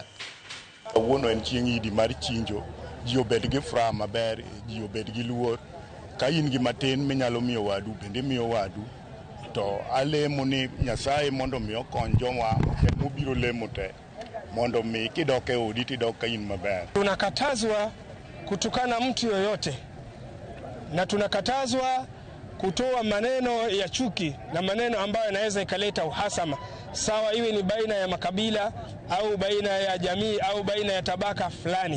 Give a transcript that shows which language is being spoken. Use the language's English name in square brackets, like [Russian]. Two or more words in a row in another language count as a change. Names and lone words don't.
[Luo (Kenya and Tanzania)] Kawuono en chieng' Idi mar chinjo, ji obed gi furaha maber, ji obed gi luor. Ka in gi matin minyalo miyo wadu, bende miyo wadu. To alemo ni Nyasaye mondo mi okony joma mobiro lemo te, mondo mi kidok e odi tidok ka in maber. [Swahili] Tunakatazwa kutukana mtu yoyote, na tunakatazwa kutoa maneno ya chuki na maneno ambayo yanaweza ikaleta uhasama, sawa iwe ni baina ya makabila au baina ya jamii au baina ya tabaka fulani.